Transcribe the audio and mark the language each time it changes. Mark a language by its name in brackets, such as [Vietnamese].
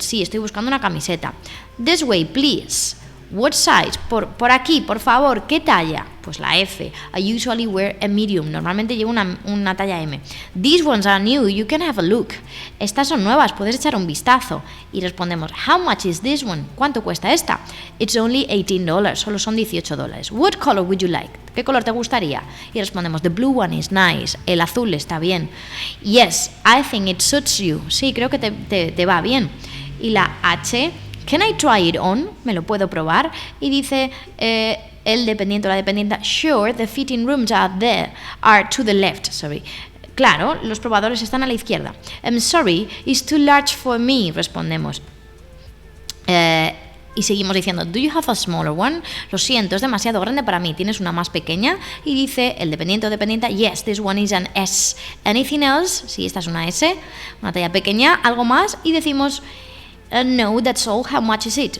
[Spanish] Sí, estoy buscando una camiseta. [English] This way, please. What size? [Spanish] Por aquí, por favor. ¿Qué talla? Pues la F. [English] I usually wear a medium. [Spanish] Normalmente llevo una talla M. [English] These ones are new. You can have a look. [Spanish] Estas son nuevas. Puedes echar un vistazo. Y respondemos, [English] how much is this one? [Spanish] ¿Cuánto cuesta esta? [English] It's only $18. [Spanish] Solo son $18. [English] What color would you like? [Spanish] ¿Qué color te gustaría? Y respondemos, [English] the blue one is nice. [Spanish] El azul está bien. [English] Yes, I think it suits you. [Spanish] Sí, creo que te va bien. Y la H, [English] can I try it on? [Spanish] ¿Me lo puedo probar? Y dice el dependiente o la dependienta, [English] sure, the fitting rooms are to the left, sorry. [Spanish] Claro, los probadores están a la izquierda. [English] I'm sorry, it's too large for me, [Spanish] respondemos. Y seguimos diciendo, [English] do you have a smaller one? [Spanish] Lo siento, es demasiado grande para mí, ¿tienes una más pequeña? Y dice el dependiente o dependienta, [English] yes, this one is an S. Anything else? [Spanish] Sí, esta es una S, una talla pequeña, algo más. Y decimos, [English] no, that's all, how much is it?